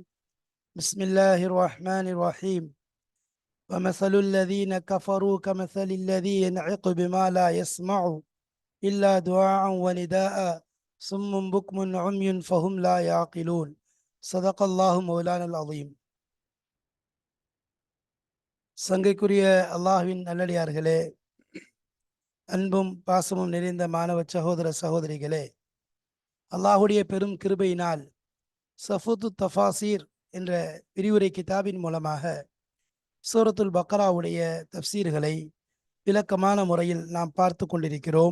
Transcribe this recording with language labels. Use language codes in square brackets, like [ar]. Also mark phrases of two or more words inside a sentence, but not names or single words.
[ar] بسم الله الرحمن الرحيم. ومثل الذين كفروا كمثل الذي ينعق بما لا يسمع إلا دعاء ونداء صم بكم عمي فهم لا يعقلون. صدق الله مولانا العظيم. [ta] சங்கைக்குரிய அல்லாஹ்வின் நல்லடியார்களே, அன்பும் பாசமும் நிறைந்த மாணவ சகோதர சகோதரிகளே, அல்லாஹுடைய பெரும் கிருபையினால் சஃபூத்து தஃபாசீர் என்ற விரிவுரை கிதாபின் மூலமாக சூரத்துல் பக்ராவுடைய தஃப்சீர்களை விளக்கமான முறையில் நாம் பார்த்து கொண்டிருக்கிறோம்.